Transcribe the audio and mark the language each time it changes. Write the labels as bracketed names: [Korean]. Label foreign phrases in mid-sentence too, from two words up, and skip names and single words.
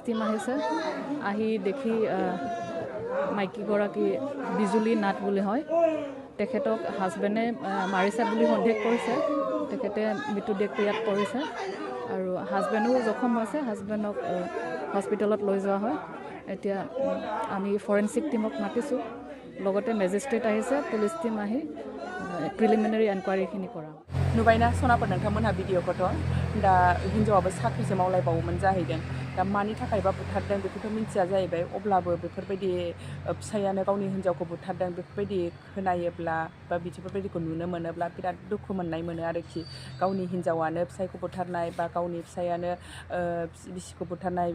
[Assamese] টিম আহিছে আহি দেখি মাইকীগৰাকী বিজুলী নাথ বুলি হয় তেখেতক হাজবেণ্ডে মাৰিছে বুলি সন্দেহ কৰিছে তেখেতে মৃতদেহটো ইয়াত পৰিছে আৰু হাজবেণ্ডো জখম হৈছে হাজবেণ্ডক হস্পিটেলত লৈ যোৱা হয় এতিয়া আমি [English] forensic team [Assamese] মাতিছোঁ লগতে মেজিষ্ট্ৰেট আহিছে [English] police team [Assamese] আহি [English] preliminary enquiry [Assamese] কৰা [Bodo] नुबायना सनाफोर नोंथांमोनहा भिडिअखौथ' दा हिन्जावाबो साख्रिसो मावलायबावोमोन जाहैदों दा मानि थाखायबा बुथारदों बेखौथ' मिन्थिया जाहैबाय अब्लाबो बेफोरबायदि फिसायानो गावनि हिन्जावखौ बुथारदों बेफोरबायदि खोनायोब्ला बा बिदिफोरबायदिखौ नुनो मोनोब्ला बिराद दुखु मोननाय मोनो आरोखि गावनि हिन्जावानो फिसायखौ बुथारनाय बा गावनि फिसायानो बिसिखौ बुथारनाय